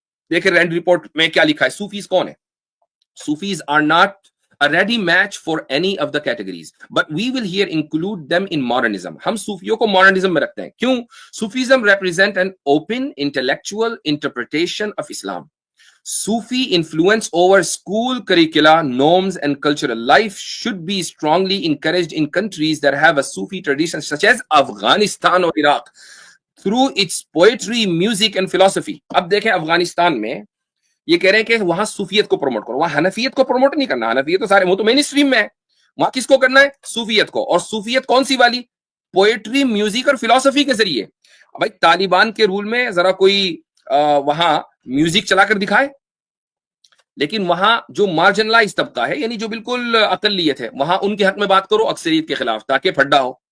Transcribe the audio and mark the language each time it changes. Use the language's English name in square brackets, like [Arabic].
[Urdu] دیکھیں رینڈ رپورٹ میں کیا لکھا ہے، صوفیز کون ہے. [English] Sufis are not a ready match for any of the categories but we will here include them in modernism. [Urdu] ہم صوفیوں کو ماڈرنزم میں رکھتے ہیں. کیوں؟ [English] Sufism represent an open intellectual interpretation of Islam. Sufi influence over school curricula, norms and cultural life should be strongly encouraged in countries that have a Sufi tradition such as Afghanistan or Iraq through its poetry, music and philosophy. [Urdu] اب دیکھیں افغانستان میں یہ کہہ رہے ہیں کہ وہاں صوفیت کو پروموٹ کرو. وہاں حنفیت کو پروموٹ نہیں کرنا، حنفیت تو سارے وہ تو مین اسٹریم میں ہے. وہاں کس کو کرنا ہے؟ صوفیت کو. اور صوفیت کون سی والی؟ پوئٹری، میوزک اور فلسفی کے ذریعے. بھائی طالبان کے رول میں ذرا کوئی وہاں میوزک چلا کر دکھائے، لیکن وہاں جو مارجنلائز طبقہ ہے یعنی جو بالکل اقلیت ہے وہاں ان کے حق میں بات کرو اکثریت کے خلاف تاکہ پھڈا ہو.